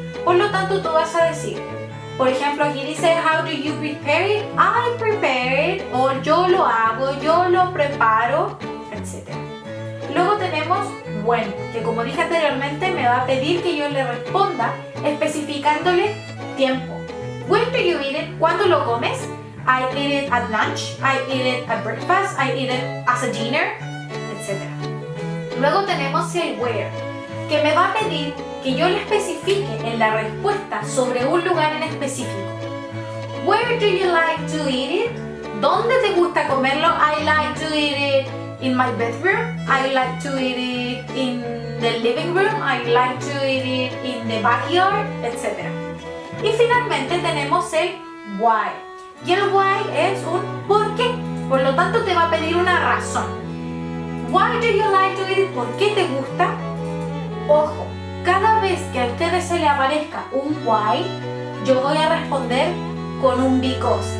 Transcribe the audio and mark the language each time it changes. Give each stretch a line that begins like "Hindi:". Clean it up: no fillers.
Spanish: Por lo tanto, tú vas a decir, por ejemplo, aquí dice
English: how do you prepare it? I prepare it,
Spanish: o yo lo hago, yo lo preparo, etc. Luego tenemos when, que como dije anteriormente, me va a pedir que yo le responda especificándole tiempo.
English: When do you eat it?
Spanish: ¿Cuándo lo comes?
English: I eat it at lunch, I eat it at breakfast, I eat it as a dinner, etc.
Spanish: Luego tenemos el where, que me va a pedir que yo le especifique en la respuesta sobre un lugar en específico.
English: Where do you like to eat it?
Spanish: ¿Dónde te gusta comerlo?
English: I like to eat it in my bedroom. I like to eat it in the living room. I like to eat it in the backyard, etc.
Spanish: Y finalmente tenemos el why. Y el why es un por qué. Por lo tanto te va a pedir una razón.
English: Why do you like to eat it?
Spanish: ¿Por qué te gusta? Ojo, cada vez que a ustedes se le aparezca un why, yo voy a responder con un because.